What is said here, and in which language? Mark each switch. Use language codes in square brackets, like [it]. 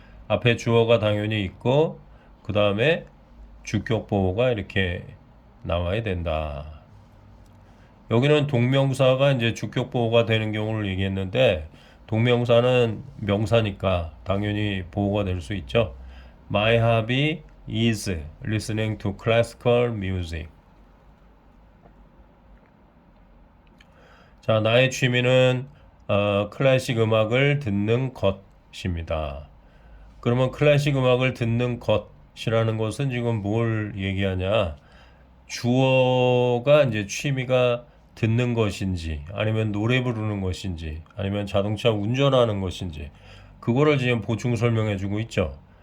[ko] 앞에 주어가 당연히 있고 그 다음에 주격 보호가 이렇게 나와야 된다. 여기는 동명사가 이제 주격 보호가 되는 경우를 얘기했는데 동명사는 명사니까 당연히 보호가 될 수 있죠. [en] My hobby is listening to classical music. [ko] 자, 나의 취미는 클래식 음악을 듣는 것입니다. 그러면 클래식 음악을 듣는 것이라는 것은 지금 뭘 얘기하냐? 주어가 이제 취미가 듣는 것인지, 아니면 노래 부르는 것인지, 아니면 자동차 운전하는 것인지, 그거를 지금 보충 설명해 주고 있죠.